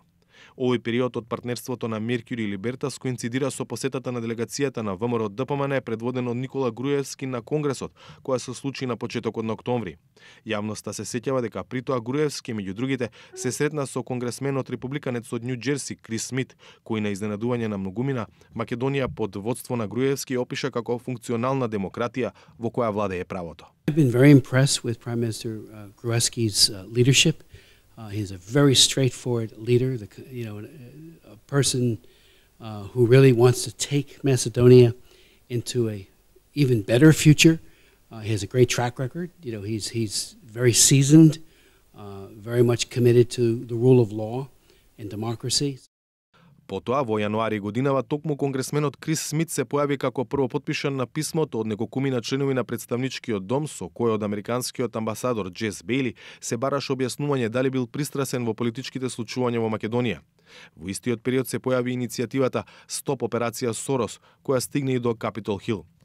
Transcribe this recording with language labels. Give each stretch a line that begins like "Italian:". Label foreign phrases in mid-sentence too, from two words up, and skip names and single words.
Macedonian: Овој период од партнерството на Mercury и Либертас коинцидира со посетата на делегацијата на ВМРО ДПМН предводена од Никола Груевски на Конгресот, која се случи на почетокот на октомври. Јавноста се сеќава дека при тоа Груевски, меѓу другите, се сретна со конгресменот републиканец од Њу Џерси Крис Смит, кој на изненадување на многумина Македонија под водство на Груевски опиша како функционална демократија во која владее правото.
English: I've been very impressed with Prime Minister Gruevski's leadership. He's a very straightforward leader, a person who really wants to take Macedonia into a even better future. He has a great track record. He's very seasoned, very much committed to the rule of law and democracy.
Macedonian: Потоа, во јануари годинава, токму конгресменот Крис Смит се појави како првопотпишан на писмото од неколкумина членови на представничкиот дом, со кој од американскиот амбасадор Джес Бејли се бараше објаснување дали бил пристрасен во политичките случувања во Македонија. Во истиот период се појави иницијативата Стоп операција Сорос, која стигне и до Капитол Хил.